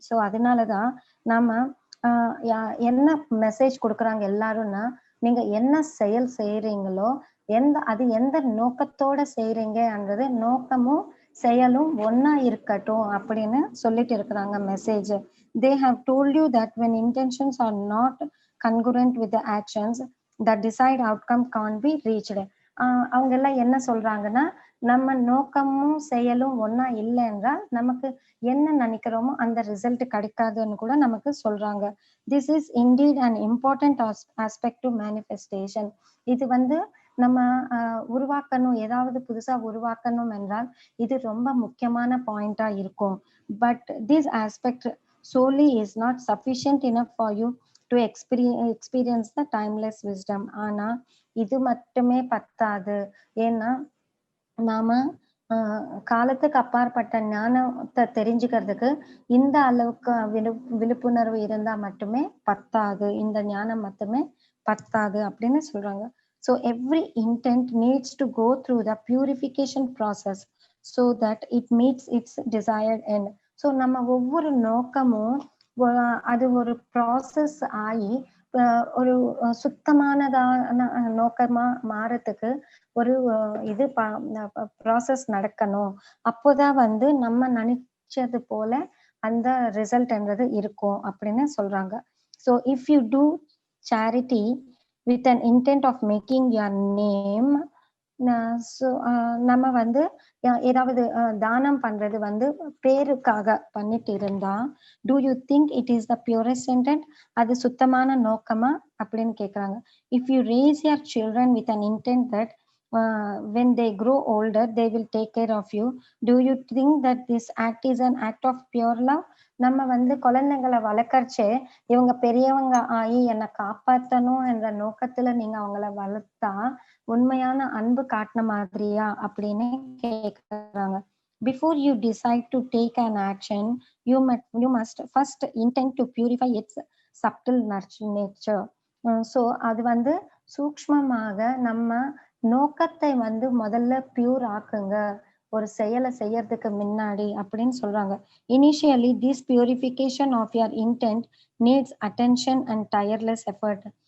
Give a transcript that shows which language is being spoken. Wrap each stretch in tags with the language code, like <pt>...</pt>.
<ta>So அதனாலதான் நாம என்ன மெசேஜ் கொடுக்குறாங்க எல்லாரும்னா, நீங்க என்ன செயல் செய்றீங்களோ அது எந்த நோக்கத்தோட செய்றீங்கன்றது நோக்கமும் செயலும் ஒண்ணா இருக்கட்டும் அப்படின்னு சொல்லிட்டு இருக்கிறாங்க message.</ta> <en>They have told you that when intentions are not congruent with the actions, the desired outcome can't be reached.</en> <ta>அவங்க எல்லாம் என்ன சொல்றாங்கன்னா, நம்ம நோக்கமும் செயலும் ஒண்ணா இல்லை என்றால் நமக்கு என்ன நினைக்கிறோமோ அந்த ரிசல்ட் கிடைக்காதுன்னு கூட நமக்கு சொல்றாங்க.</ta> <en>This is indeed an important aspect to manifestation.</en> <ta>இது வந்து நம்ம உருவாக்கணும், ஏதாவது புதுசா உருவாக்கணும் என்றால் இது ரொம்ப முக்கியமான பாயிண்டா இருக்கும்.</ta> <en>But this aspect solely is not sufficient enough for you to experience the timeless wisdom.</en> <ta>ஆனா இது மட்டுமே பத்தாது. ஏன்னா நாம காலத்துக்கு அப்பாற்பட்ட ஞானத்தை தெரிஞ்சுக்கிறதுக்கு இந்த அளவுக்கு விழிப்புணர்வு இருந்தா மட்டுமே பத்தாது. இந்த ஞானம் மட்டுமே பத்தாது அப்படின்னு சொல்றாங்க.</ta> <en>So every intent needs to go through the purification process so that it meets its desired end.</en> <ta>So நம்ம ஒவ்வொரு நோக்கமும் அது ஒரு ப்ராசஸ் ஆகி ஒரு சுத்தமானதான நோக்கமா மாறத்துக்கு ஒரு இது ப்ராசஸ் நடக்கணும். அப்போதான் வந்து நம்ம நினைச்சது போல அந்த ரிசல்ட்ன்றது இருக்கும் அப்படின்னு சொல்றாங்க.</ta> <en>So if you do charity with an intent of making your name,</en> <ta>so நம்ம வந்து ஏதாவது தானம் பண்றது வந்து பேருக்காக பண்ணிட்டு இருந்தா,</ta> <en>do you think it is the purest intent?</en> <ta>அது சுத்தமான நோக்கமா அப்படின்னு கேக்குறாங்க.</ta> <en>If you raise your children with an intent that when they grow older they will take care of you, do you think that this act is an act of pure love?</en> <ta>நம்ம வந்து குழந்தைங்களை வளர்க்கறச்சே இவங்க பெரியவங்க ஆகி என்னை காப்பாத்தணும் என்ற நோக்கத்துல நீங்க அவங்கள வளர்த்தா உண்மையான அன்பு காட்டின மாதிரியா அப்படின்னு கேக்குறாங்க.</ta> <en>Before you decide to take an action, you must first intend to purify its subtle nature.</en> <ta>So அது வந்து சூக்ஷ்மமாக நம்ம நோக்கத்தை வந்து முதல்ல பியூர் ஆக்குங்க ஒரு செயலை செய்யறதுக்கு முன்னாடி அப்படின்னு சொல்றாங்க.</ta> <en>Initially, this purification of your intent needs attention and tireless effort.</en>